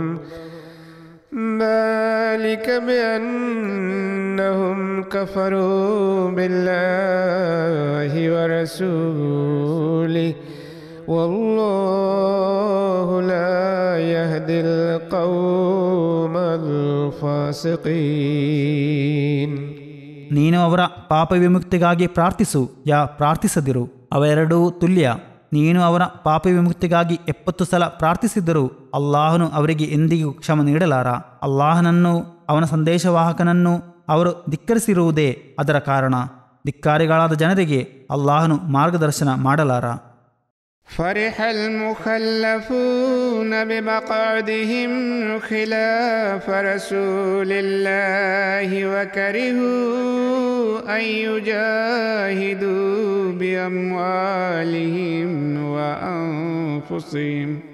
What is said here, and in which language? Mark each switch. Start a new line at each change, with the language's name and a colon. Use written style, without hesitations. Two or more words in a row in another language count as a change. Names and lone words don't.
Arabic: ذلك بأنهم كفروا بالله ورسوله والله لا يهدي القوم الفاسقين.
Kannada: ನೀನು ಅವರ ಪಾಪ ವಿಮುಕ್ತಿಗಾಗಿ ಪ್ರಾರ್ಥಿಸದಿರು, ಅವೆರಡೂ ತುಲ್ಯ. ನೀನು ಅವರ ಪಾಪ ವಿಮುಕ್ತಿಗಾಗಿ 70 ಸಲ ಪ್ರಾರ್ಥಿಸಿದ್ದರೂ ಅಲ್ಲಾಹನು ಅವರಿಗೆ ಎಂದಿಗೂ ಕ್ಷಮ ನೀಡಲಾರ. ಅಲ್ಲಾಹನನ್ನು ಅವನ ಸಂದೇಶವಾಹಕನನ್ನು ಅವರು ಧಿಕ್ಕರಿಸಿರುವುದೇ ಅದರ ಕಾರಣ. ಧಿಕ್ಕಾರಿಗಳಾದ ಜನರಿಗೆ ಅಲ್ಲಾಹನು ಮಾರ್ಗದರ್ಶನ ಮಾಡಲಾರ.
Arabic: فرح المخلفون بمقعدهم خلاف رسول الله وكرهوا أن يجاهدوا بأموالهم وأنفسهم